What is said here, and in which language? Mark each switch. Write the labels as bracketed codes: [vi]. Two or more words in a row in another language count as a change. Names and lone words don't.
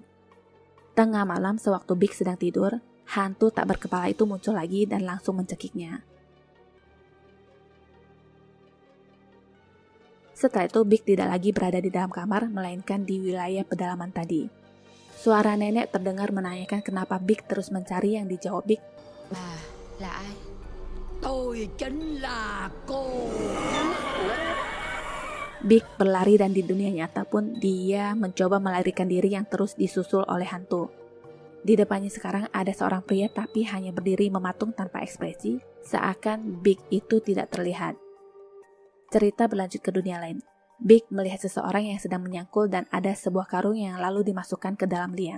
[id] Tengah malam sewaktu Big sedang tidur, hantu tak berkepala itu muncul lagi dan langsung mencekiknya. Setelah itu Big tidak lagi berada di dalam kamar, melainkan di wilayah pedalaman tadi. Suara nenek terdengar menanyakan kenapa Big terus mencari yang dijawab Big. [vi] Bà là ai? Tôi chính là cô. [id] Big berlari dan di dunia nyata pun dia mencoba melarikan diri yang terus disusul oleh hantu. Di depannya sekarang ada seorang pria tapi hanya berdiri mematung tanpa ekspresi, seakan Big itu tidak terlihat. Cerita berlanjut ke dunia lain. Big melihat seseorang yang sedang menyangkul dan ada sebuah karung yang lalu dimasukkan ke dalam liang.